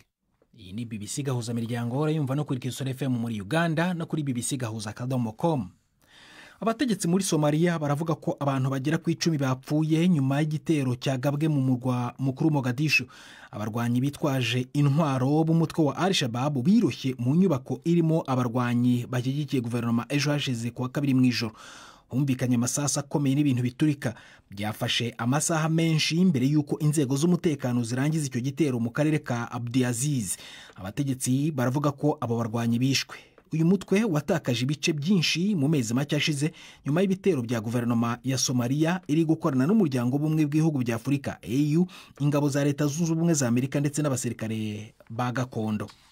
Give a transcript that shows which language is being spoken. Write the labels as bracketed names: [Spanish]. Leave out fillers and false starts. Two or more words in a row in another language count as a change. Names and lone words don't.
[Kinyarwanda] Iyi ni BBC Gahuza Miryango, urayumva no kuri Kisoro FM muri Uganda no kuri bbcgahuza.com. Abategetsi muri Somalia baravuga ko abantu bagera ku 10 bapfuye nyuma y'igitero cyagabwe mu murwa mukuru Mogadishu. Abarwanyi bitwaje intwaro b'umutwe wa Al-Shabaab biroshye mu nyubako irimo abarwanyi bashyigikiye guverinoma ejo hashize kuwa kabiri mw'ijoro. Humvikanye amasasa akomeye n'ibintu biturika. Byafashe amasaha menshi mbere y'uko inzego z'umutekano zirangiza icyo gitero mu karere ka Abdiaziz. Abategetsi baravuga ko abo barwanyi bishwe. Uyu mutwe watakaje ibice byinshi mu mezi make ashize nyuma y'ibitero bya guverinoma ya Somalia iri gukorana n'umuryango w'ubumwe bw'ibihugu bya Afurika AU, ingabo za Leta Zunze Ubumwe za Amerika ndetse n'abasirikare ba gakondo.